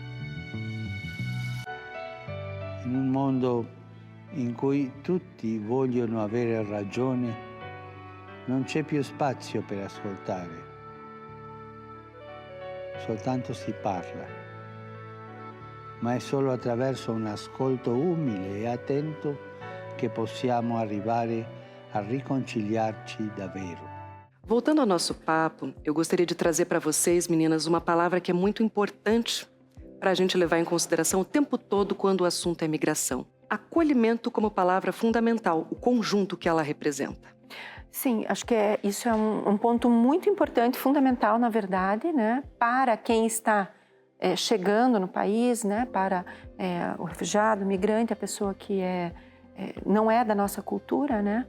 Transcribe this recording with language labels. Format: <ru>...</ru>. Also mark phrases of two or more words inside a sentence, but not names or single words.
<it>In un mondo in cui tutti vogliono avere ragione, non c'è più spazio per ascoltare. Soltanto si parla, ma è solo attraverso un ascolto umile e attento che possiamo arrivare a riconciliarci davvero.</it> <pt>Voltando ao nosso papo, eu gostaria de trazer para vocês, meninas, uma palavra que é muito importante para a gente levar em consideração o tempo todo quando o assunto é migração. Acolhimento como palavra fundamental, o conjunto que ela representa. Sim, acho que isso é um ponto muito importante, fundamental, na verdade, né, para quem está chegando no país, né, para o refugiado, o migrante, a pessoa que não é da nossa cultura, né?</pt>